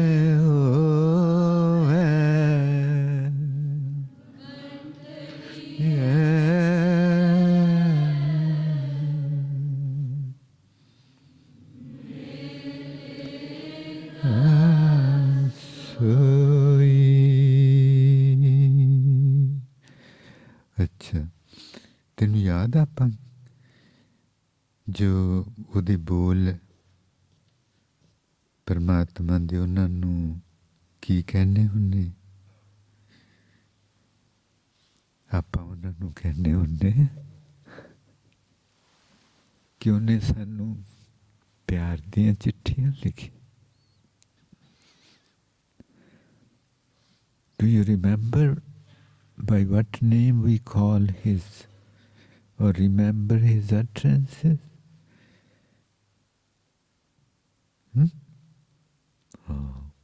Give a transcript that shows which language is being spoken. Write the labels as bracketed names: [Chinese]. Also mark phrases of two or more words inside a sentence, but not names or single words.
[Punjabi] ਹੋਵੇ ਸੋਈ. अच्छा ਤੈਨੂੰ ਯਾਦ ਆਪਾਂ ਜੋ ਉਹਦੇ ਬੋਲ ਪਰਮਾਤਮਾ ਦੇ ਉਹਨਾਂ ਨੂੰ ਕੀ ਕਹਿੰਦੇ ਹੁੰਦੇ ਆਪਾਂ ਉਹਨਾਂ ਨੂੰ ਕਹਿੰਦੇ ਹੁੰਦੇ ਕਿ ਉਹਨੇ ਸਾਨੂੰ ਪਿਆਰ ਦੀਆਂ ਚਿੱਠੀਆਂ ਲਿਖੀ. [English] Do you remember by what name we call his or remember his utterances? Oh.